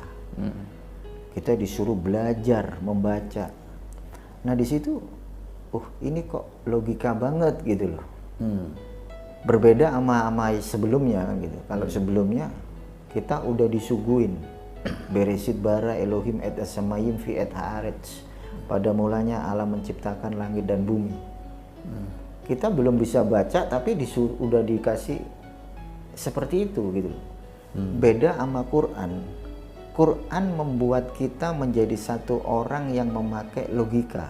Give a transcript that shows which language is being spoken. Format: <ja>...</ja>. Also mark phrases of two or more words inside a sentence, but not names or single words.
<id>Kita disuruh belajar membaca. Nah di situ, ini kok logika banget gitu loh. Berbeda sama sebelumnya kan gitu. Kalau sebelumnya kita udah disuguhin</id> <he>בראשית ברא אלהים את השמים ואת הארץ.</he> <id>Pada mulanya Allah menciptakan langit dan bumi. Kita belum bisa baca tapi udah dikasih seperti itu gitu. Beda sama Quran. Quran membuat kita menjadi satu orang yang memakai logika.</id>